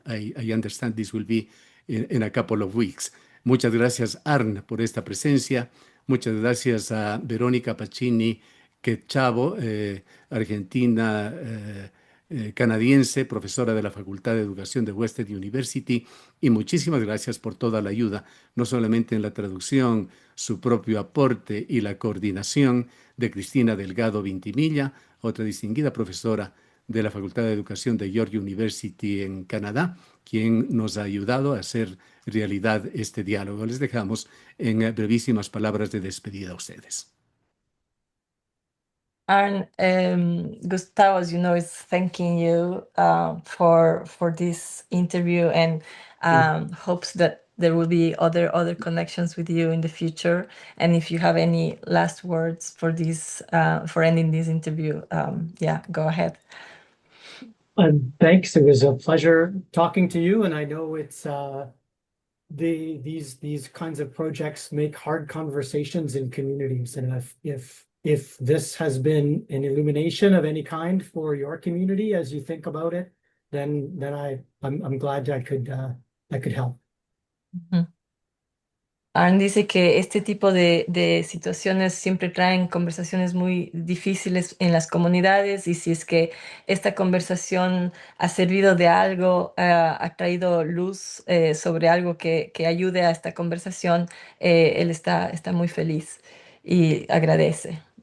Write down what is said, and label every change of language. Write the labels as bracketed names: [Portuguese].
[English] I understand this will be in a couple of weeks. [Spanish] Muchas gracias, Arn, por esta presencia. Muchas gracias a Verónica Pacini Quechavo, argentina canadiense, profesora de la Facultad de Educación de Western University, y muchísimas gracias por toda la ayuda, no solamente en la traducción, su propio aporte y la coordinación de Cristina Delgado Vintimilla, otra distinguida profesora de la Facultad de Educación de York University en Canadá, quien nos ha ayudado a hacer realidad este diálogo. Les dejamos en brevísimas palabras de despedida a ustedes. [English] And Gustavo, as you know, is thanking you for this interview and hopes that there will be other connections with you in the future. And if you have any last words for this for ending this interview, yeah, go ahead. Thanks. It was a pleasure talking to you, and I know it's these kinds of projects make hard conversations in communities, and if this has been an illumination of any kind for your community as you think about it, then I'm glad I could help. Mhm. [Spanish] Aaron dice que este tipo de situaciones siempre traen conversaciones muy difíciles en las comunidades y si es que esta conversación ha servido de algo, ha traído luz sobre algo que ayude a esta conversación, él está muy feliz y agradece.